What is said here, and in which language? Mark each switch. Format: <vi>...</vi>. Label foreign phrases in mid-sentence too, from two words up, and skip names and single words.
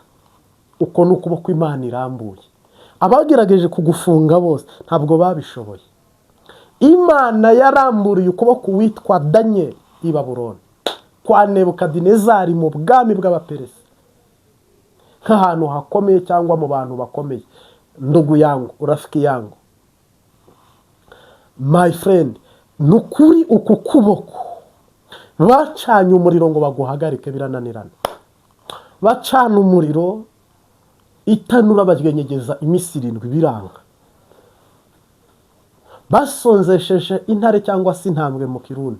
<rw>Uko ni ukuboko Imana irambuye. Abagerageje kugufunga bose ntabwo babishoboye. Imana yaramburiye ukuboko witwa Daniel i Babuloni kwa Nebukadinezari mu bwami bw'Abaperesi, nk'ahantu hakomeye cyangwa mu bantu bakomeye.</rw> <sw>Ndugu yangu, urafiki yangu,</sw> <en>my friend,</en> <rw>nukuri uku kuboko bacanye umuriro ngo baguhagarike birananirana. Bacana umuriro, itanura baryengegeza iminsi 7 biranga. Basonzesheje intare cyangwa se intambwe mu Kirundi.</rw>